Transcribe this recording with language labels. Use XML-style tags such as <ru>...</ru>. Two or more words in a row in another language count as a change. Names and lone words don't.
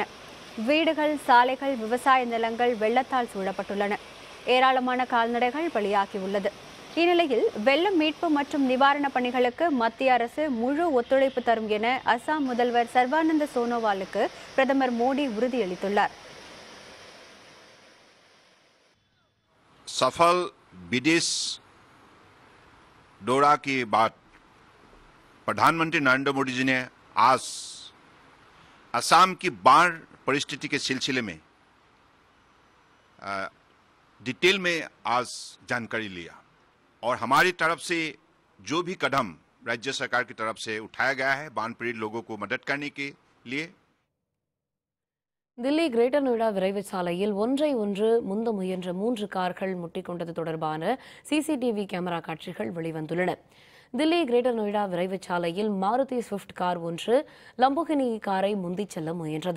<ta>வீடுகள், சாலைகள், விவசாய நிலங்கள் வெள்ளத்தால் சூழப்பட்டுள்ளன. ஏராளமான கால்நடைகள் பலியாகியுள்ளது. இந்நிலையில் வெள்ள மீட்பு மற்றும் நிவாரணப் பணிகளுக்கு மத்திய அரசு முழு ஒத்துழைப்பு தரும் என அசாம் முதல்வர் சர்பானந்த சோனோவாலுக்கு பிரதமர் மோடி உறுதியளித்துள்ளார்.</ta> <hi>सफल विदेश दौरा के बाद प्रधानमंत्री नरेंद्र मोदी जी ने आज असम की बाढ़ परिस्थिति के सिलसिले में डिटेल में आज जानकारी लिया और हमारी तरफ से जो भी कदम राज्य सरकार की तरफ से उठाया गया है बाढ़ पीड़ित लोगों को मदद करने के लिए.</hi> <ta>தில்லி கிரேட்டர் நொய்டா விரைவு சாலையில் ஒன்றை ஒன்று முந்த முயன்ற 3 கார்கள் முட்டிக்கொண்டது தொடர்பான</ta> <en>CCTV camera</en> <ta>காட்சிகள் வெளிவந்துள்ளன. தில்லி கிரேட்டர் நொய்டா விரைவு சாலையில் மாருதி ஸ்விஃப்ட் கார் ஒன்று லம்போகினி காரை முந்திச் செல்ல முயன்றது.</ta>